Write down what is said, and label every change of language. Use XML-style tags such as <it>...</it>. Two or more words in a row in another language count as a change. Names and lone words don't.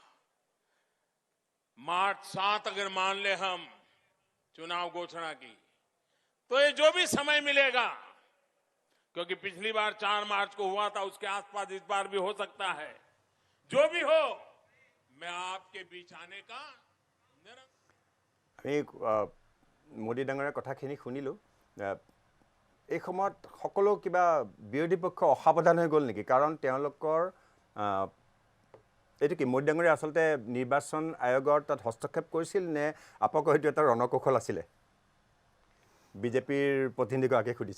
<hi>मार्च 7 अगर मान ले हम चुनाव घोषणा की तो ये जो भी समय मिलेगा क्योंकि पिछली बार 4 मार्च को हुआ था उसके आसपास इस बार भी हो सकता है जो भी हो मैं आपके बीच आने का</hi> <as>আমি মোদী ডাঙৰীয়াৰ কথাখিনি শুনিলোঁ এই সময়ত সকলো কিবা বিৰোধী পক্ষ অসাৱধান হৈ গ'ল নেকি কাৰণ তেওঁলোকৰ এইটো কি মোদী ডাঙৰীয়া আচলতে নিৰ্বাচন আয়োগৰ তাত হস্তক্ষেপ কৰিছিল নে আপোনালোকৰ হয়তো এটা ৰণকৌশল আছিলে বিজেপিৰ প্ৰতিনিধিগৰাকীয়ে সুধিছোঁ</as>